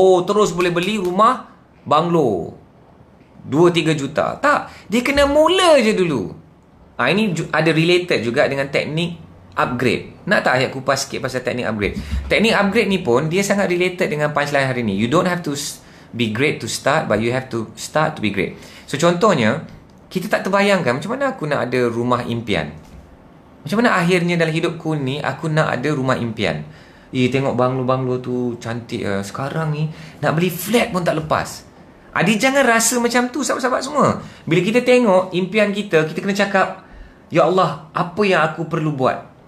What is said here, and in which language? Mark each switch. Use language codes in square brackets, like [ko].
[ms] Terus boleh beli rumah banglo 2-3 juta. Tak, dia kena mula je dulu. Ini ada related juga dengan teknik upgrade. Nak tak Ayat kupas sikit pasal teknik upgrade? Teknik upgrade ni pun dia sangat related dengan punchline hari ni. [en] You don't have to be great to start, but you have to start to be great. [ms] So contohnya, kita tak terbayangkan macam mana aku nak ada rumah impian. Macam mana akhirnya dalam hidupku ni aku nak ada rumah impian. Tengok banglo-banglo tu cantik. Sekarang ni nak beli flat pun tak lepas. Adik jangan rasa macam tu sahabat-sahabat semua. Bila kita tengok impian kita kena cakap, ya Allah, apa yang aku perlu buat?